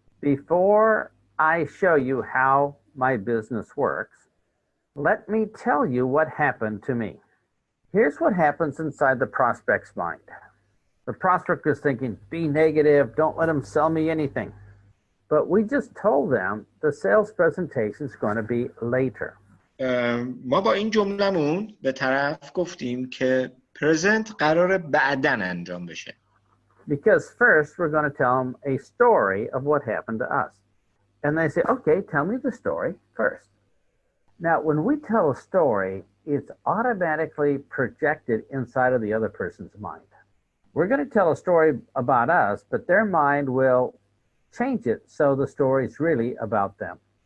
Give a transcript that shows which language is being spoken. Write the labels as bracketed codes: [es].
[en] Before I show you how my business works, let me tell you what happened to me. Here's what happens inside the prospect's mind. The prospect is thinking, be negative, don't let them sell me anything. But we just told them the sales presentation is going to be later. [fa] ما با این جملمون به طرف گفتیم که پرزنت قراره بعدن انجام بشه. [en] Because first we're going to tell them a story of what happened to us. And they say, okay, tell me the story first. Now, when we tell a story, it's automatically projected inside of the other person's mind. We're going to tell a story about us, but their mind will change it so the story is really about them.